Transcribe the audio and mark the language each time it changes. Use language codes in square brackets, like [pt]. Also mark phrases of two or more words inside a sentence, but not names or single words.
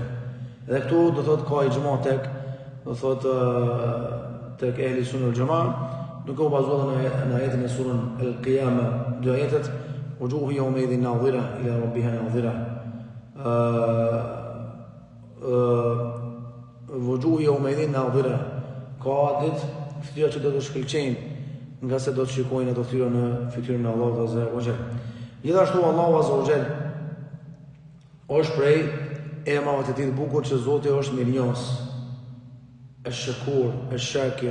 [sq] Dhe këtu do thotë ka ixhma tek [ar] أهل السنة والجماعة, [sq] duke u bazuar në ajetin e surën Al-Qiyama, dy ajetet: [ar] "وجوه يومئذ ناضرة إلى ربها ناظرة." وجوه يومئذ ناضرة. [sq] Ka ditë fytyra që do të shkëlqejnë, nga se do të shikojnë ato fytyra në fytyrën e Allahut [ar] عز وجل. [sq] Gjithashtu Allahu [ar] عز وجل [sq] është prej emrave të tij të bukur që Zoti është mirënjohës, [ar] الشكور الشاكر.